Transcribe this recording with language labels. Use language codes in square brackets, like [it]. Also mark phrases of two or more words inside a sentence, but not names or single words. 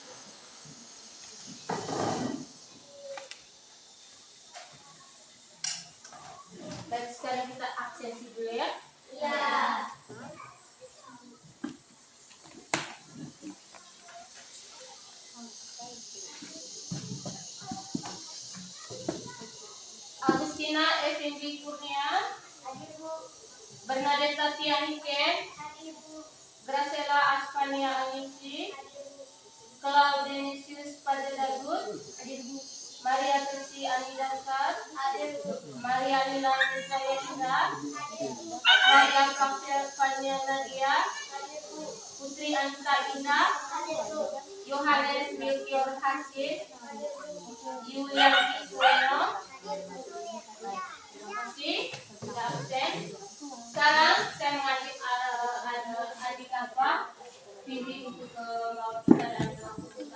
[id] Baik, sekarang kita absensi dulu ya. Ya. Agustina Effendi Kurnia, Bernadetta Tianike, Gracela Aspania Anisi, Claudenisius Padedagut, Maria Trisi Anidasar, Maria Lila Nizayenda, Maria Fania Nadia, Putri Anita Ina, Yohanes Melchior Hasid, Yulianti Sueno. Terima kasih sudah absen. Sekarang saya mengajak adik apa Vindi untuk membawa kita dan melakukan kita.